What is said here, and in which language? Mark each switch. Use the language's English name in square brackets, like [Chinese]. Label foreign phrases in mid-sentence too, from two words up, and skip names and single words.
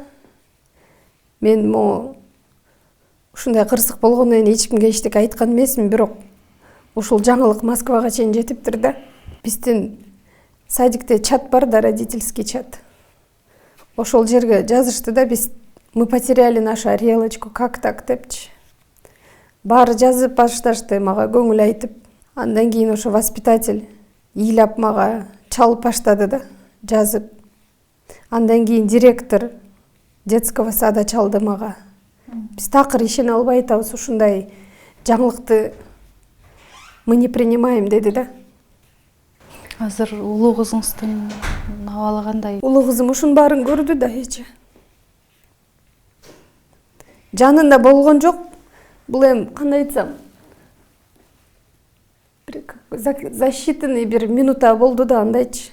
[Kyrgyz] Мен ушундай кырсык болгондон кийин эч кимге эчтеке айткан эмесмин, бирок ушул жаңылык Москвага чейин жетиптир да. Биздин садикте чат бар да, [Russian] родительский чат. [Kyrgyz] Ошол жерге жазышты да, [Russian] мы потеряли нашу Арелочку, как так депчи. [Kyrgyz] Баары жазып башташты, мага көңүл айтып. Андан кийин ошо воспитатель ыйлап мага чалып баштады да, жазып. Андан кийин [Russian] директор детского сада [Kyrgyz] чалды мага. Биз такыр ишене албай атабыз, ушундай жаңылыкты [Russian] мы не принимаем [Kyrgyz] деди да. Азыр улуу кызыңыздын абалы кандай? Улуу кызым ушунун баарын көрдү да эже. Жанында болгон жок. Бул эми кандай айтсам, [Russian] за считанный [Kyrgyz] бир минута болду да, андайчы.